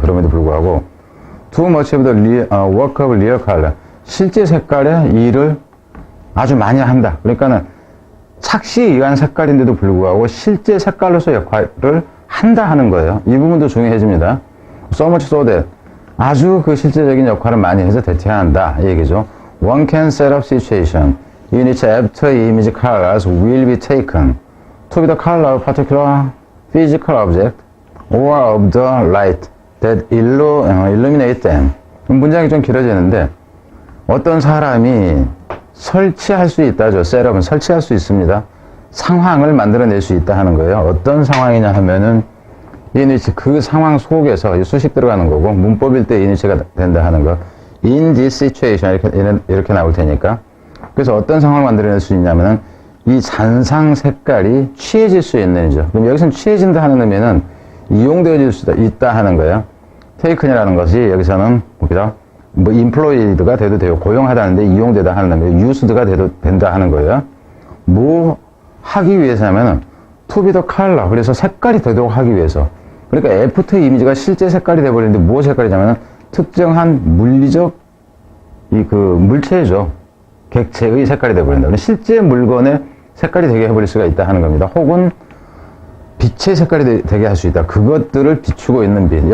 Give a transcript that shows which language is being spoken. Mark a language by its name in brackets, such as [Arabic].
[Korean] 그럼에도 불구하고, too much of the work of real color, 실제 색깔의 일을 아주 많이 한다. 그러니까는 착시에 의한 색깔인데도 불구하고 실제 색깔로서 역할을 한다 하는 거예요. 이 부분도 중요해집니다. So much so that, 아주 그 실제적인 역할을 많이 해서 대체한다 이 얘기죠. [English] One can set up situation in which after image colors will be taken to be the color of particular physical object or of the light that illuminate them. [Korean] 문장이 좀 길어지는데 어떤 사람이 설치할 수 있다죠. 셋업은 설치할 수 있습니다. 상황을 만들어낼 수 있다 하는 거예요. 어떤 상황이냐 하면은 이니치, 그 상황 속에서 수식 들어가는 거고, 문법일 때 이니치가 된다 하는 거. In this situation, 이렇게 나올 테니까. 그래서 어떤 상황을 만들어낼 수 있냐면은, 이 잔상 색깔이 취해질 수 있는이죠. 그럼 여기서는 취해진다 하는 의미는 이용되어질 수 있다 하는 거예요. taken이라는 것이 여기서는, 보기죠. 뭐, employed가 돼도 되고, 고용하다는데 이용되다 하는 의미, used가 돼도 된다 하는 거예요. [English] 뭐 하기 위해서냐면은, to be the color. [Korean] 그래서 색깔이 되도록 하기 위해서. 그러니까 애프터 이미지가 실제 색깔이 돼버리는데 무엇 색깔이냐면 특정한 물리적 물체죠. 객체의 색깔이 돼버린다. 실제 물건의 색깔이 되게 해버릴 수가 있다 하는 겁니다. 혹은 빛의 색깔이 되게 할 수 있다. 그것들을 비추고 있는 빛.